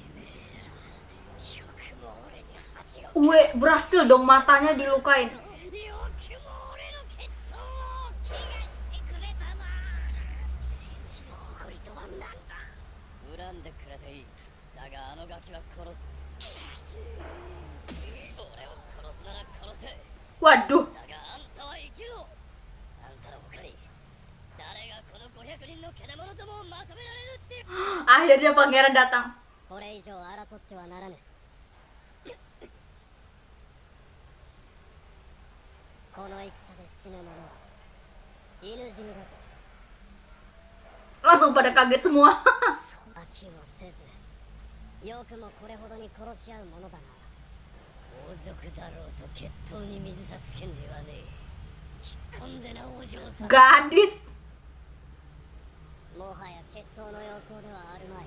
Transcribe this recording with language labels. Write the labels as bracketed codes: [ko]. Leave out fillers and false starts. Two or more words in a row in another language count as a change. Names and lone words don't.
[id] Berhasil dong, matanya dilukain. [ja] 恨んでくれていい。だがあのガキは殺す。俺を殺すなら殺せ。 [id] Waduh. [ja] だがあんたは生きろ。あんたの他に誰がこの500人の獣どもをまとめられるって。 [id] Akhirnya pangeran datang. [ja] これ以上争ってはならぬ。この戦で死ぬ者は犬死にだぞ。 [id] Langsung pada kaget semua. [ja] 飽きもせず、よくもこれほどに殺し合うものだな。王族だろうと決闘に水差す権利はねえ。引っ込んでなお嬢さん。 [id] Gadis. [ja] もはや決闘の様相ではあるまい。